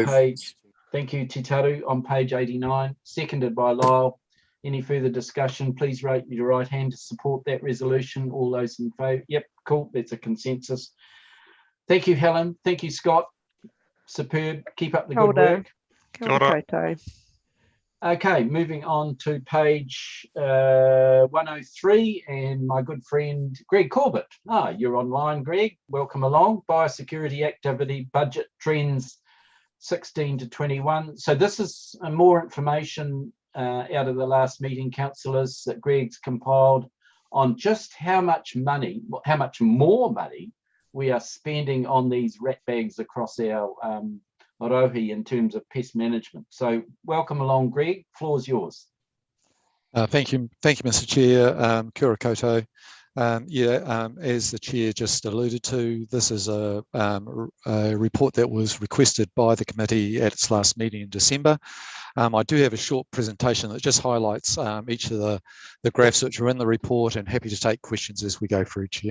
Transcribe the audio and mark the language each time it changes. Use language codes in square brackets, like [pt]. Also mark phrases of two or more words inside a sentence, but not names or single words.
[en] page, thank you, Titaru, on page 89, seconded by Lyle. Any further discussion? Please raise your right hand to support that resolution. All those in favour? Yep, cool, that's a consensus. Thank you, Helen. Thank you, Scott. Superb. Keep up the good work. [mi] Kia ora koutou. [en] Okay, moving on to page 103 and my good friend Greg Corbett. You're online, Greg. Welcome along. Biosecurity activity budget trends 16 to 21. So this is more information out of the last meeting, councillors, that Greg's compiled on just how much money, how much more money we are spending on these rat bags across our Rohi in terms of pest management. So welcome along, Greg. Floor's yours. Thank you, Mr. Chair. [mi] Kia ora koutou. [en] As the Chair just alluded to, this is a report that was requested by the committee at its last meeting in December. I do have a short presentation that just highlights each of the graphs which are in the report, and happy to take questions as we go through, Chair.